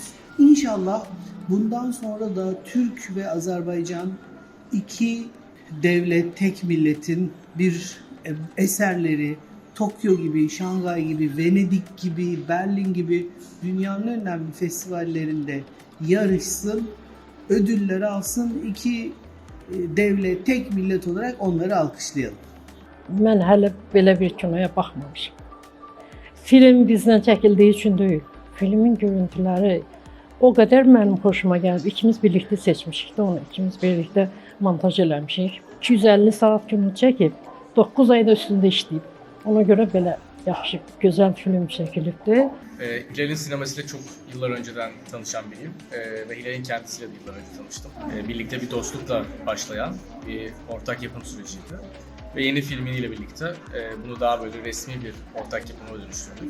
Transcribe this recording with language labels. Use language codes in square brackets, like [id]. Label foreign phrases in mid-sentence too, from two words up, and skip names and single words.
[tr] İnşallah bundan sonra da Türk ve Azerbaycan iki devlet, tek milletin bir eserleri Tokyo gibi, Şangay gibi, Venedik gibi, Berlin gibi dünyanın önemli festivallerinde yarışsın, ödülleri alsın, iki devlet, tek millet olarak onları alkışlayalım. [az] Mən hələ belə bir kinoya baxmamışam. Film bizdən çəkildiyi üçün deyil. Filmin görüntüləri o qədər mənim xoşuma gəldi. İkimiz birlikdə seçmişik də onu, ikimiz birlikdə montaj eləmişik. 250 saat kino çəkib, 9 ayda üstündə işləyib. Ona görə belə yaxşı, gözəl film çəkilibdi. [tr] Hilal'in sinemasıyla çok yıllar önceden tanışan biriyim ve Hilal'in kendisiyle de yıllar önce tanıştım. Birlikte bir dostlukla başlayan bir ortak yapım süreciydi. Ve yeni filmiyle birlikte bunu daha böyle resmi bir ortak yapıma dönüştürdük.